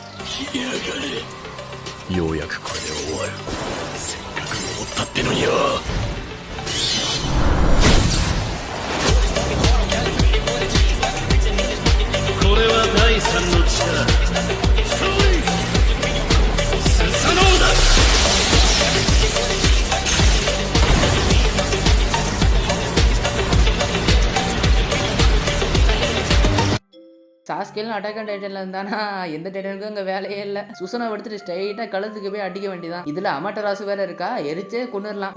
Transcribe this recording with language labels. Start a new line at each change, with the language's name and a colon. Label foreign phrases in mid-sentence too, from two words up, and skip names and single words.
Japanese: ようやくこれで終わる。せっかく登ったってのによ。これは第三の力。スサノオだ。
Tamil: சாஸ்கேலும் அட்டாக் அண்ட் டைட்டன்ல இருந்தானா எந்த டைட்டனுக்கும் அங்கே வேலையே இல்லை. சுசனை எடுத்துட்டு ஸ்ட்ரைட்டாக கழுத்துக்கு போய் அடிக்க வேண்டியதான். இதில் அமட்டராசு வேற இருக்கா, எரிச்சே கொண்டுடலாம்.